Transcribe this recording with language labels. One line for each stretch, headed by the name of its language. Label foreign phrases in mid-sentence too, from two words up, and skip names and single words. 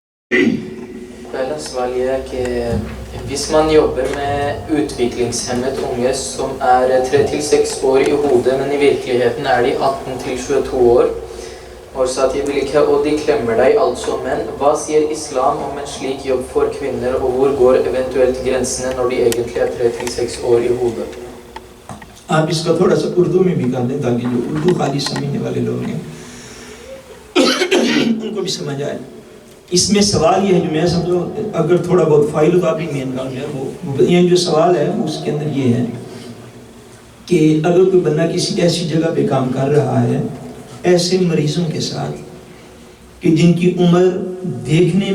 Urdu: پہلا سوال یہ ہے کہ
Norwegian: hvis man jobber med utviklingshemmet unge som er 3-6 år i hodet, men i virkeligheten er de 18-22 år,
Urdu: اور ساتھ یہ بھی لکھا ہے
Norwegian: og de klemmer deg altså menn. Hva sier islam om en slik jobb for kvinner, og hvor går eventuelt grensene når de egentlig er 3-6 år i hodet؟
Urdu: آپ اس کا تھوڑا سا اردو میں بھی کر دیں تاکہ جو اردو خالی سمجھنے والے لوگ ہیں ان کو بھی سمجھ آئے. اس میں سوال یہ ہے جو میں سمجھوں اگر تھوڑا بہت فائل ہو تو آپ بھی مین کام ہے وہ یہ جو سوال ہے اس کے اندر یہ ہے کہ اگر کوئی بندہ کسی ایسی جگہ پہ کام کر رہا ہے ایسے مریضوں کے ساتھ کہ جن کی عمر دیکھنے